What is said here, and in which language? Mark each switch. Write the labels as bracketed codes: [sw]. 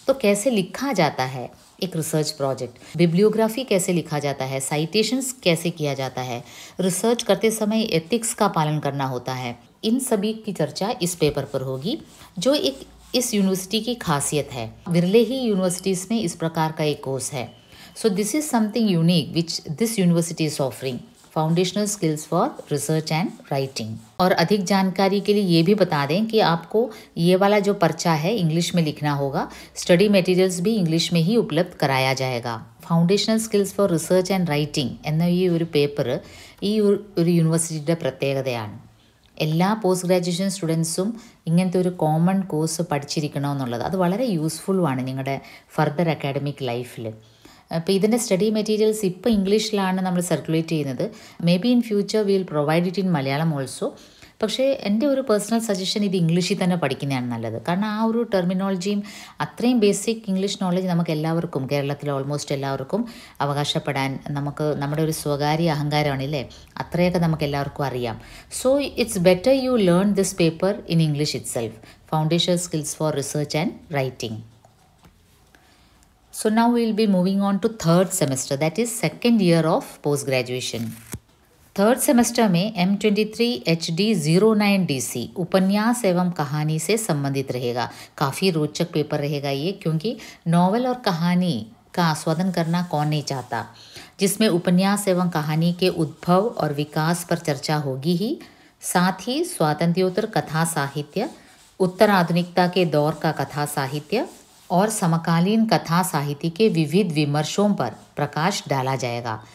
[hi] तो कैसे लिखा जाता है एक रिसर्च प्रोजेक्ट, बिब्लियोग्राफी कैसे लिखा जाता है, साइटेशंस कैसे किया जाता है, रिसर्च करते समय एथिक्स का पालन करना होता है, इन सभी की चर्चा इस पेपर पर होगी, जो एक इस यूनिवर्सिटी की खासियत है। विरले ही यूनिवर्सिटीज़ में इस प्रकार का एक कोर्स है। [en] So this is something unique which this university is offering, foundational skills for research and writing। [hi] और अधिक जानकारी के लिए ये भी बता दें कि आपको ये वाला जो पर्चा है इंग्लिश में लिखना होगा, स्टडी मटेरियल्स भी इंग्लिश में ही उपलब्ध कराया जाएगा। [ml] Foundational skills for research and writing എന്ന ഈ ഒരു പേപ്പർ ഈ ഒരു യൂണിവേഴ്സിറ്റിയുടെ പ്രത്യേകതയാണ്. എല്ലാ പോസ്റ്റ് ഗ്രാജുവേഷൻ സ്റ്റുഡൻസും ഇങ്ങനത്തെ ഒരു കോമൺ കോഴ്സ് പഠിച്ചിരിക്കണമെന്നുള്ളത് അത് വളരെ യൂസ്ഫുള്ളുമാണ് നിങ്ങളുടെ ഫർദർ അക്കാഡമിക് ലൈഫിൽ. അപ്പോൾ ഇതിൻ്റെ സ്റ്റഡി മെറ്റീരിയൽസ് ഇപ്പോൾ ഇംഗ്ലീഷിലാണ് നമ്മൾ സർക്കുലേറ്റ് ചെയ്യുന്നത്. [en] May be in future will provide it in Malayalam also. [ml] പക്ഷേ എൻ്റെ ഒരു പേഴ്സണൽ സജഷൻ ഇത് ഇംഗ്ലീഷിൽ തന്നെ പഠിക്കുന്നതാണ് നല്ലത്. കാരണം ആ ഒരു ടെർമിനോളജിയും അത്രയും ബേസിക് ഇംഗ്ലീഷ് നോളജ് നമുക്ക് എല്ലാവർക്കും കേരളത്തിലെ ഓൾമോസ്റ്റ് എല്ലാവർക്കും അവകാശപ്പെടാൻ നമുക്ക് നമ്മുടെ ഒരു സ്വകാര്യ അഹങ്കാരമാണല്ലേ, അത്രയൊക്കെ നമുക്ക് എല്ലാവർക്കും അറിയാം. [en] So it's better you learn this paper in English itself, foundation skills for research and writing. So now we will be moving on to third semester, that is second year of post graduation. [hi] Third semester में M23HD 09 DC उपन्यास एवं कहानी से संबंधित रहेगा. काफ़ी रोचक paper रहेगा ये, क्योंकि नॉवल और कहानी का आस्वादन करना कौन नहीं चाहता. जिसमें उपन्यास एवं कहानी के उद्भव और विकास पर चर्चा होगी ही, साथ ही स्वातंत्र्योत्तर कथा साहित्य, उत्तर आधुनिकता के दौर का कथा साहित्य और समकालीन कथा साहित्य के विविध विमर्शों पर प्रकाश डाला जाएगा.